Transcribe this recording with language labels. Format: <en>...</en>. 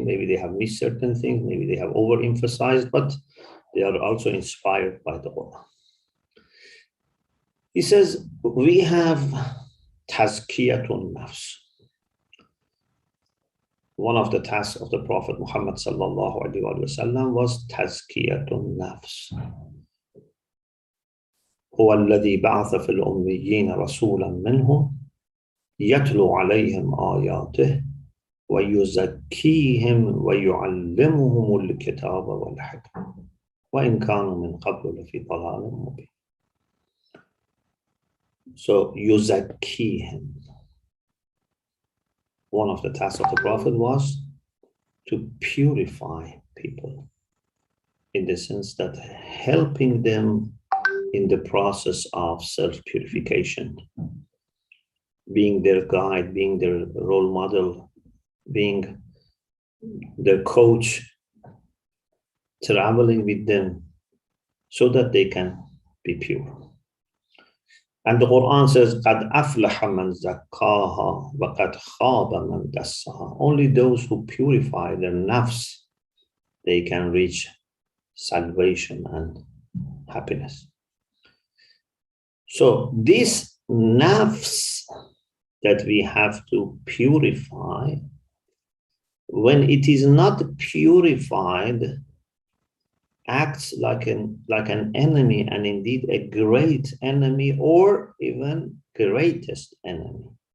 <en>Maybe they have missed certain things. Maybe they have overemphasized, but they are also inspired by the Quran. He says, we have tazkiyatun nafs. One of the tasks of the Prophet Muhammad sallallahu alaihi wasallam was tazkiyatun nafs.</en> <ar>هو الذي بعث في الأميين رسولا منهم يتلو عليهم آياته ويزكيهم ويعلمهم الكتاب والحكمة وإن كانوا من قبل لفي ضلال مبين.</ar> <en>So يزكيهم. One of the tasks of the Prophet was to purify people, in the sense that helping them in the process of self-purification, being their guide, being their role model, being their coach, traveling with them so that they can be pure. And the Quran says,</en> <ar>قَدْ أَفْلَحَ مَنْ زَكَّاهَا وَقَدْ خَابَ مَنْ دَسَّاهَا.</ar> <en>Only those who purify their nafs, they can reach salvation and happiness. So this nafs that we have to purify, when it is not purified, acts like an enemy, and indeed a great enemy, or even greatest enemy.</en>